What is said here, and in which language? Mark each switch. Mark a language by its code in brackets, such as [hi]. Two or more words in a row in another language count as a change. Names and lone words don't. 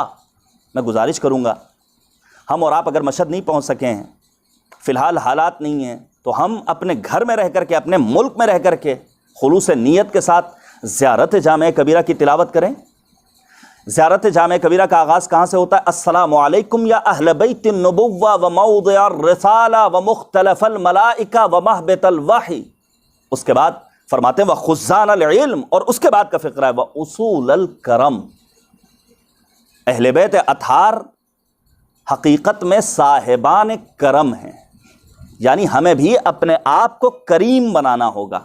[ur] میں گزارش کروں گا، ہم اور آپ اگر مشہد نہیں پہنچ سکے ہیں، فی الحال حالات نہیں ہیں، تو ہم اپنے گھر میں رہ کر کے، اپنے ملک میں رہ کر کے خلوص نیت کے ساتھ زیارت جامع کبیرہ کی تلاوت کریں۔ زیارت جامع کبیرہ کا آغاز کہاں سے ہوتا ہے؟ [ar] السلام علیکم یا اہل بیت النبوہ و موضع الرسالہ و مختلف الملائکہ و مہبط الوحی۔ [ur] اس کے بعد فرماتے ہیں [ar] وخزان العلم، [ur] اور اس کے بعد کا فقرہ ہے [ar] واصول الکرم۔ [ur] اہل بیت اطہار حقیقت میں صاحبان کرم ہیں، یعنی ہمیں بھی اپنے آپ کو کریم بنانا ہوگا۔